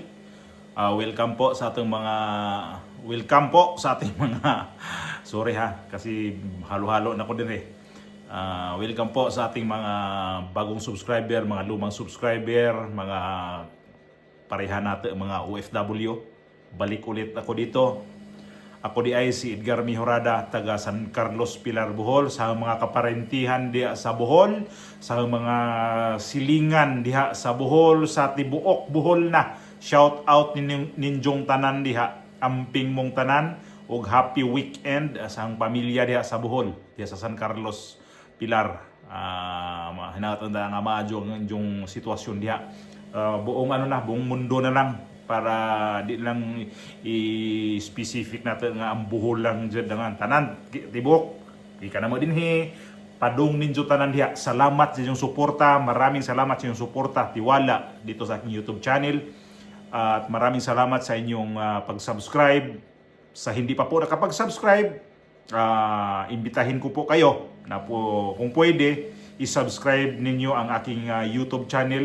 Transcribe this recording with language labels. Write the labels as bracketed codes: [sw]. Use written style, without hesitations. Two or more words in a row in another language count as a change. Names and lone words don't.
[tl] Welcome po sa ating mga sorry ha kasi halo-halo na ko din eh. Welcome po sa ating mga bagong subscriber, mga lumang subscriber, mga pareha natin mga OFW. Balik ulit ako dito. [ceb] Ako di ay si Edgar Mihorada, taga San Carlos, Pilar, Bohol, sa mga kaparentihan diha sa Bohol, sa mga silingan diha sa Bohol, sa tibuok Bohol na. Shout out ninjong tanan diha, amping mong tanan, ug [en] happy weekend [ceb] sa pamilya diha sa Bohol, diha sa San Carlos, Pilar. Hinatanda nga maadyo ang inyong sitwasyon diha. [tl] Buong buong mundo na lang, [ceb] para di lang i-specific natin nga ang Bohol lang dyan nga tanan tibok ika na mo dinhi padung ninyo tanan diha. [tl] Salamat sa inyong suporta, maraming salamat sa inyong suporta, tiwala dito sa aking [en] YouTube channel, [tl] at maraming salamat sa inyong pag-subscribe. Sa hindi pa po nakapag-subscribe, imbitahin ko po kayo na po kung pwede i-subscribe ninyo ang aking [en] YouTube channel.